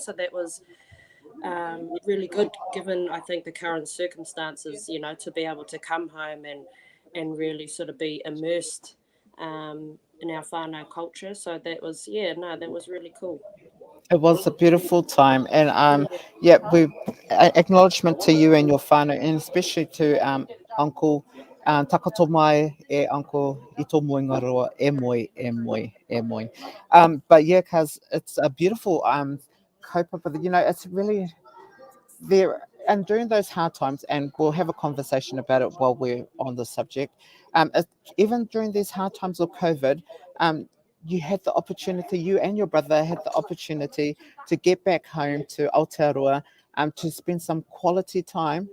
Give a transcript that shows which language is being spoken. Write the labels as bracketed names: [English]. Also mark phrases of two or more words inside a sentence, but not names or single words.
[English] So that was really good, given I think the current circumstances, to be able to come home and really sort of be immersed in our whānau culture. So that was, that was really cool. It was a beautiful time, and Yeah, yeah, we acknowledgement to you and your whānau, and especially to Uncle Takato mai e Uncle Ito Moingaroa [Māori] e moi e moi e moi. [English] But yeah, cause it's a beautiful kaupapa. You know, it's really there, and during those hard times, and we'll have a conversation about it while we're on the subject. It, even during these hard times of COVID, um, you had the opportunity, you and your brother had the opportunity to get back home to Aotearoa, to spend some quality time.